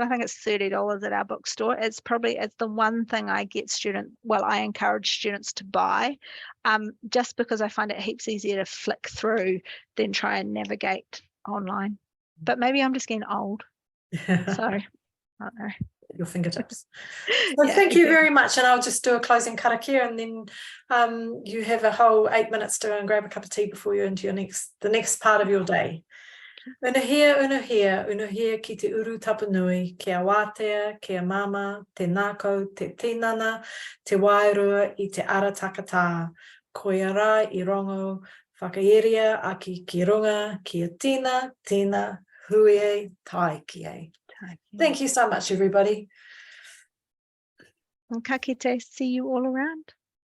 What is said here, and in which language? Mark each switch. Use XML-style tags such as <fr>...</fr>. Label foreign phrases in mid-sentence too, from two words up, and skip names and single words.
<en>I think it's $30 at our bookstore. It's the one thing I get I encourage students to buy, just because I find it heaps easier to flick through than try and navigate online. But maybe I'm just getting old, so I don't know. Your fingertips. So yeah, thank you very much, and I'll just do a closing karakia, and then you have a whole 8 minutes to go and grab a cup of tea before you're into the next part of your day.</en> <mi>Unuhia ki te uru tapanui, kia wātea, kia mama, te nākau, te tinana, te wairua i te ara takatā. Koia rā I rongo, whakairia aki ki runga, kia tina, hui tai ki e.</mi> <en>Thank you so much, everybody.</en> <mi>And ka kite,</mi> <en>see you all around.</en>